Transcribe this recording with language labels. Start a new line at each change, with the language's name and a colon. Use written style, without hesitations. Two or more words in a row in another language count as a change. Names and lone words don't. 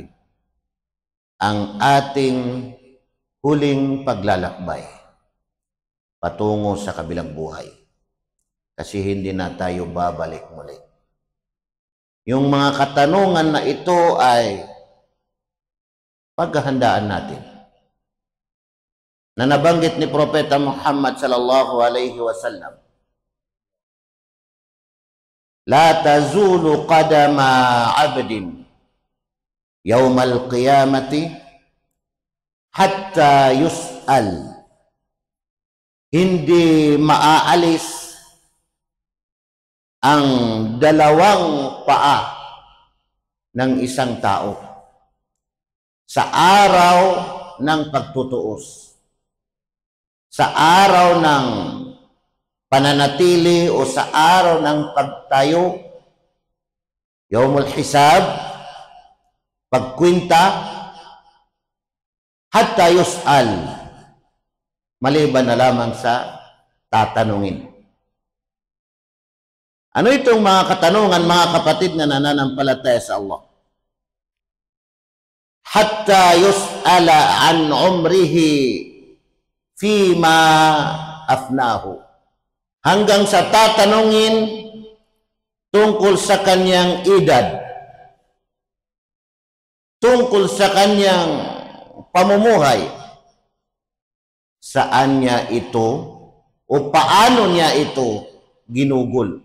Filipino: Ang ating huling paglalakbay patungo sa kabilang buhay. Kasi hindi na tayo babalik muli. Yung mga katanungan na ito ay paghahandaan natin. Na nabanggit ni Propeta Muhammad
Arabic: صلى الله عليه وسلم، لا تزول قدما عبد يوم القيامة حتى يسأل.
Filipino: Hindi maaalis ang dalawang paa ng isang tao sa araw ng pagtutuos, sa araw ng pananatili o sa araw ng pagtayo,
Arabic: يوم الحساب, pagkwinta, حتى يسأل,
Filipino: maliban na lamang sa tatanungin. Ano itong mga katanungan, mga kapatid na nananampalataya sa Allah?
Arabic: حتى يسأل عن عمره فيما أفناه.
Filipino: Hanggang sa tatanungin tungkol sa kanyang edad, tungkol sa kanyang pamumuhay, saan niya ito o paano niya ito ginugol.